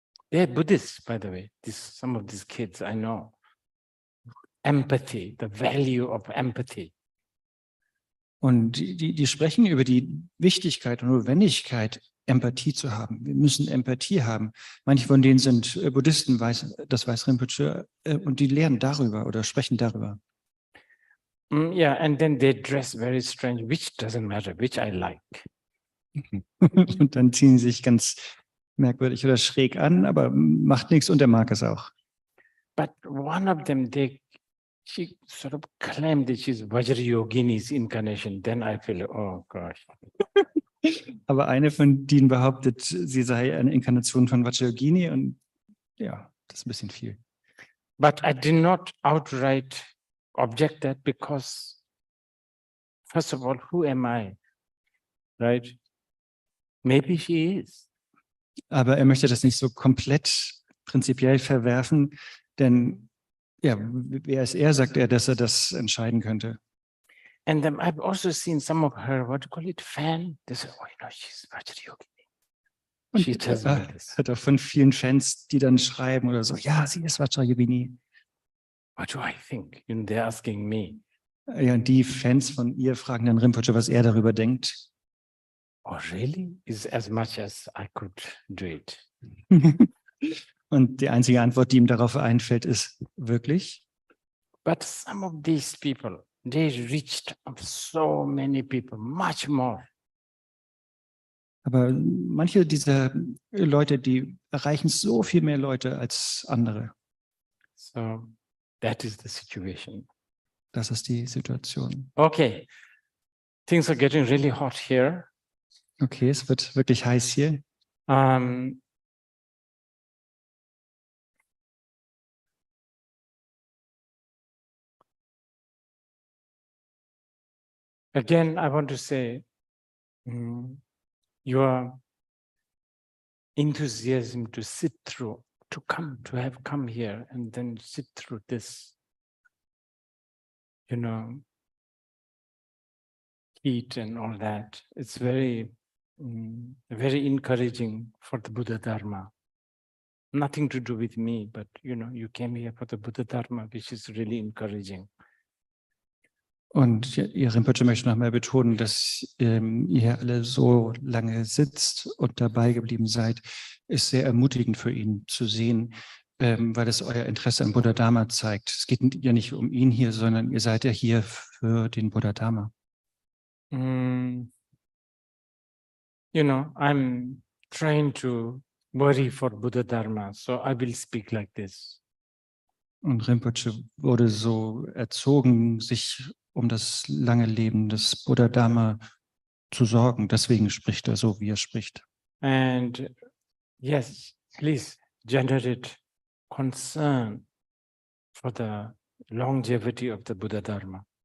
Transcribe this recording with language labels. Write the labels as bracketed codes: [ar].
[en] They're Buddhists, by the way. Some of these kids I know. Empathy, the value of empathy. [de] Und die sprechen über die Wichtigkeit und Notwendigkeit, Empathie zu haben. Wir müssen Empathie haben. Manche von denen sind Buddhisten, das weiß Rinpoche, und die lernen darüber oder sprechen darüber. [en] Yeah, and then they dress very strange, which doesn't matter, which I like. [de] Und dann ziehen sie sich ganz merkwürdig oder schräg an, aber macht nichts und er mag es auch. [en] But one of them, she sort of claimed that she's Vajrayogini's incarnation. Then I feel, oh gosh. [de] Aber eine von denen behauptet, sie sei eine Inkarnation von Vajrayogini und ja, das ist ein bisschen viel. [en] But I did not outright object that because, first of all, who am I, right? Maybe she is. [de] Aber er möchte das nicht so komplett prinzipiell verwerfen, denn ja, wer ist er, sagt er, dass er das entscheiden könnte. [en] And then I've also seen some of her, what do you call it, fan? They say, oh, you know, she's Vajrayogini. She tells me this. [de] Hat auch von vielen Fans, die dann schreiben oder so, ja, sie ist Vajrayogini. [en] What do I think? You know, they're asking me. [de] Ja, und die Fans von ihr fragen dann Rinpoche, was er darüber denkt. [en] Oh, really? Is as much as I could do it. [de] Und die einzige Antwort, die ihm darauf einfällt, ist wirklich. [en] But some of these people, they reached so many people, much more. [de] Aber manche dieser Leute, die erreichen so viel mehr Leute als andere. [en] So that is the situation. [de] Das ist die Situation. [en] Okay, things are getting really hot here. [de] Okay, es wird wirklich heiß hier. [en] Again, I want to say, your enthusiasm to sit through, to have come here and then sit through this, you know, heat and all that. It's very, very encouraging for the Buddha Dharma. Nothing to do with me, but you came here for the Buddha Dharma, which is really encouraging. [de] Und Ihr Rinpoche möchte nochmal betonen, dass ihr hier alle so lange sitzt und dabei geblieben seid, ist sehr ermutigend für ihn zu sehen, weil es euer Interesse am Buddha Dharma zeigt. Es geht ja nicht um ihn hier, sondern ihr seid ja hier für den Buddha Dharma. [en] I'm trying to worry for Buddha Dharma, so I will speak like this. [de] Und Rinpoche wurde so erzogen, sich um das lange Leben des Buddha Dharma zu sorgen. Deswegen spricht er so, wie er spricht. [en] And yes, please generate concern for the longevity of the Buddha Dharma.